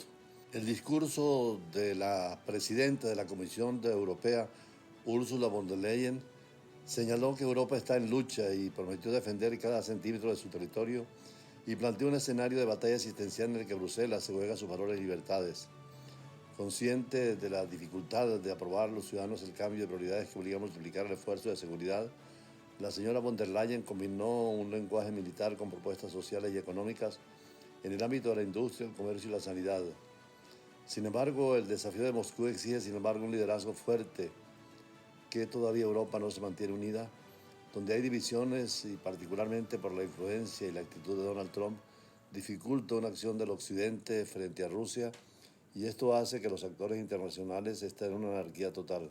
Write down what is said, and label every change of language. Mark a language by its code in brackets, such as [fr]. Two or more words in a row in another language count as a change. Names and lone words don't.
[es] El discurso de la presidenta de la Comisión Europea, Ursula von der Leyen, señaló que Europa está en lucha y prometió defender cada centímetro de su territorio y planteó un escenario de batalla existencial en el que Bruselas se juega sus valores y libertades. Consciente de la dificultad de aprobar a los ciudadanos el cambio de prioridades que obliga a multiplicar el esfuerzo de seguridad, la señora von der Leyen combinó un lenguaje militar con propuestas sociales y económicas en el ámbito de la industria, el comercio y la sanidad. Sin embargo, el desafío de Moscú exige, un liderazgo fuerte, que todavía Europa no se mantiene unida, donde hay divisiones y particularmente por la influencia y la actitud de Donald Trump, dificulta una acción del Occidente frente a Rusia y esto hace que los actores internacionales estén en una anarquía total.